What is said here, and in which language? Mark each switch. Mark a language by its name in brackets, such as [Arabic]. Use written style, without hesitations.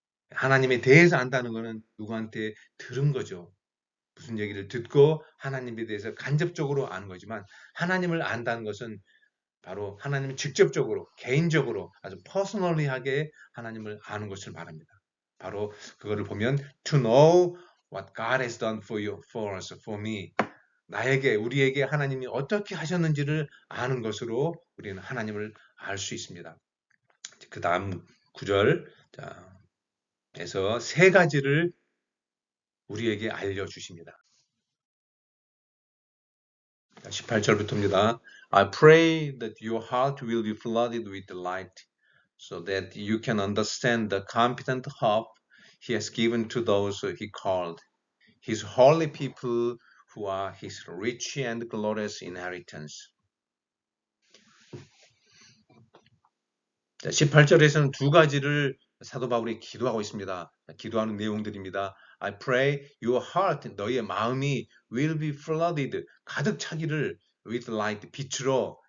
[Korean] 하나님에 대해서 안다는 것은 누구한테 들은 거죠. 무슨 얘기를 듣고 하나님에 대해서 간접적으로 아는 거지만 하나님을 안다는 것은 바로 하나님을 직접적으로, 개인적으로 아주 퍼스널리하게 하나님을 아는 것을 말합니다. 바로 그거를 보면 [English] to know what God has done for you, for us, for me. [Korean] 나에게, 우리에게 하나님이 어떻게 하셨는지를 아는 것으로 우리는 하나님을 알 수 있습니다. 그 다음 구절에서 세 가지를 우리에게 알려주십니다. 18절부터입니다. [English] I pray that your heart will be flooded with light so that you can understand the competent hope he has given to those he called, his holy people who are his rich and glorious inheritance. [Korean] 자, 18절에서는 두 가지를 사도 바울이 기도하고 있습니다. 기도하는 내용들입니다. [English] I pray your heart, [Korean] 너의 마음이 [English] will be flooded, [Korean] 가득 차기를 [English] with light, [Korean] 빛으로.